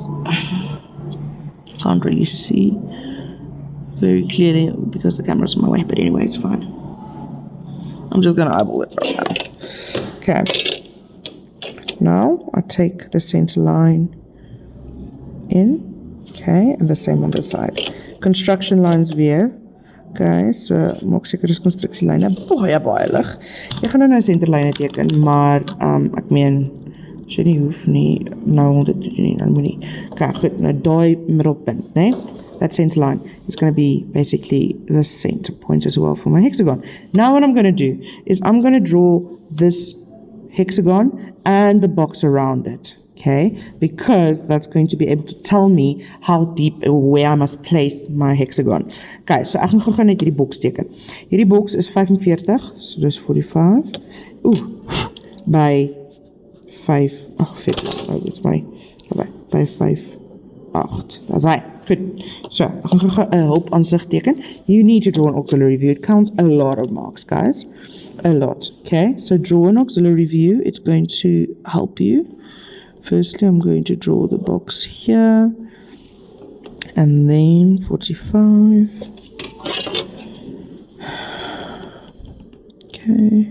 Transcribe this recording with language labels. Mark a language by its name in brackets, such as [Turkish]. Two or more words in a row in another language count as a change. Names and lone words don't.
[English] Can't really see very clearly because the camera's in my way, but anyway, it's fine. I'm just going to eyeball it right now. Okay. Now, I take the center line in, okay, and the same on the side. Construction lines weer. [Afrikaans] Okay, so maak seker is konstruksielyne baie lig. Jy gaan nou senterlyne teken, maar ek meen as jy nie hoef nie nou om dit te doen nie, dan moet nie. Okay, goed, nou daai middelpunt, né? [English] That center line is going to be basically the center point as well for my hexagon. Now what I'm going to do is I'm going to draw this hexagon and the box around it, okay? Because that's going to be able to tell me how deep or where I must place my hexagon. [Afrikaans] Okay, so ek gaan gou net hierdie box teken. Hierdie box is 45, so dis 45. [English] By 5, that's by 5, 8. That's right. Good. So, [Afrikaans] ek gaan gou 'n hulp aansig teken. [English] You need to draw an auxiliary view. It counts a lot of marks, guys. A lot. Okay, so draw an auxiliary view. It's going to help you. Firstly, I'm going to draw the box here. And then 45. Okay.